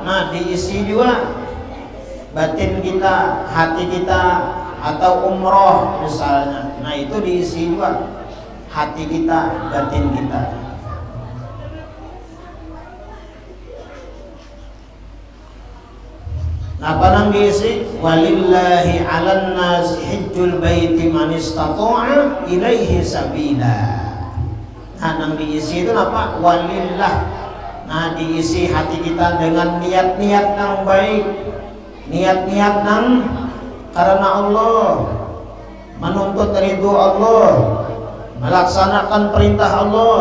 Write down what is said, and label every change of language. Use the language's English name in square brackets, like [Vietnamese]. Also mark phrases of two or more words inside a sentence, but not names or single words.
[Indonesian] Nah, diisi juga batin kita, hati kita, atau umroh misalnya. Nah, itu diisi juga hati kita, batin kita. [Banjar] Nah, apa nang diisi? [Arabic] ولله على الناس حج البيت من استطاع إليه سبيلا. [Banjar] Nah, nang diisi itu apa? Walillah. [Indonesian] Nah, diisi hati kita dengan niat-niat yang baik, niat-niat yang karena Allah, menuntut ridho Allah, melaksanakan perintah Allah.